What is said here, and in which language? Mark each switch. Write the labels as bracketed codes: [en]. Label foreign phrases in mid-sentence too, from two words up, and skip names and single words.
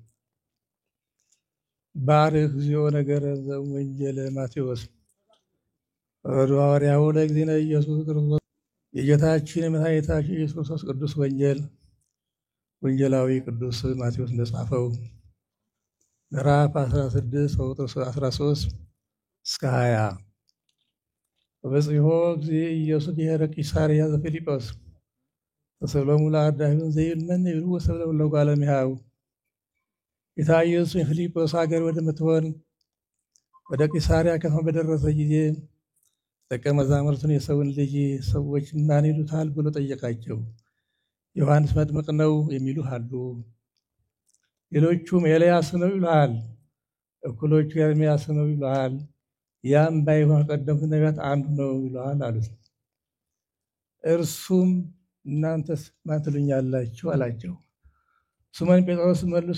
[gez] ባርክ እግዚኦ ነገረ ዘወንጌለ ማቴዎስ ሐዋርያው ለእግዚእነ ኢየሱስ ክርስቶስ [am] የጌታችን የመድኃኒታችን ኢየሱስ ክርስቶስ ቅዱስ ወንጌል ወንጌላዊ ቅዱስ ማቴዎስ እንደጻፈው ምዕራፍ 16 ቁጥር 13 እስከ 20 [gez] በጽሖ ጊዜ ኢየሱስ ብሔረ ቂሳርያ ዘፊልጶስ ተሰሎሙ ለአዳምን ዘይልመን ይብሉ ወሰብለ ለጓለ እምሕያው [am] ጌታ ኢየሱስ የፊልጶስ ሀገር ወደምትሆን ወደ ቂሳርያ ከተማ በደረሰ ጊዜ ደቀ መዛሙርቱን የሰውን ልጅ ሰዎች ማን ይሉታል ብሎ ጠየቃቸው። ዮሐንስ መጥምቅ ነው የሚሉ አሉ፣ ሌሎቹም ኤልያስ ነው ይሉሃል፣ እኩሎቹ ኤርምያስ ነው ይሉሃል፣ ያም ባይሆን ቀደምት ነቢያት አንዱ ነው ይሉሃል አሉት። እርሱም እናንተስ ማን ትሉኛላችሁ አላቸው። ስምዖን ጴጥሮስ መልሶ